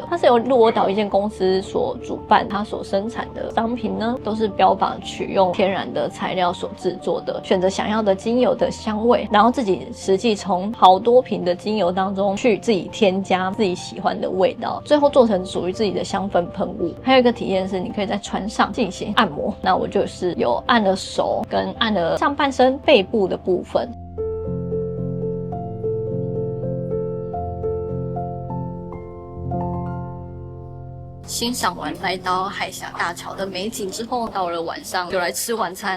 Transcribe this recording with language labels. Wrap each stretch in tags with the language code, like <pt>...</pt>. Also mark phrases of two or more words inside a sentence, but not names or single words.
<zh>它是由鹿兒島一間公司所主辦，它所生產的商品呢，都是標榜取用天然的材料所制作的。選擇想要的精油的香味，然後自己實際從好多瓶的精油當中去自己添加自己喜歡的味道，最後做成屬於自己的香氛噴霧。還有一個體驗是，你可以在船上進行按摩。那我就是有按了手跟按了上半身背部的部分。欣賞完来島海峽大橋的美景之後，到了晚上就來吃晚餐。</zh>